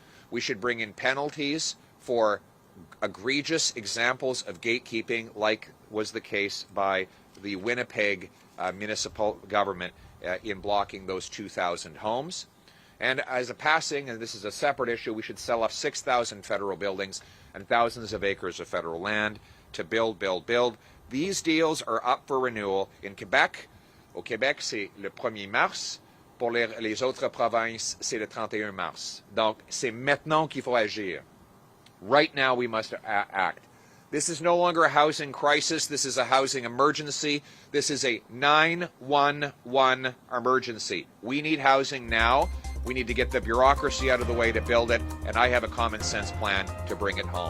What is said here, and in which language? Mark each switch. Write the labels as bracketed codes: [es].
[en] We should bring in penalties for egregious examples of gatekeeping, like was the case by the Winnipeg municipal government in blocking those 2,000 homes. And as a passing, and this is a separate issue, we should sell off 6,000 federal buildings and thousands of acres of federal land to build, These deals are up for renewal in Quebec. [fr] Au Québec, c'est le 1er mars. Pour les autres provinces, c'est le 31 mars. Donc, c'est maintenant qu'il faut agir. [en] Right now, we must act. This is no longer a housing crisis. This is a housing emergency. This is a 911 emergency. We need housing now. We need to get the bureaucracy out of the way to build it, and I have a common sense plan to bring it home.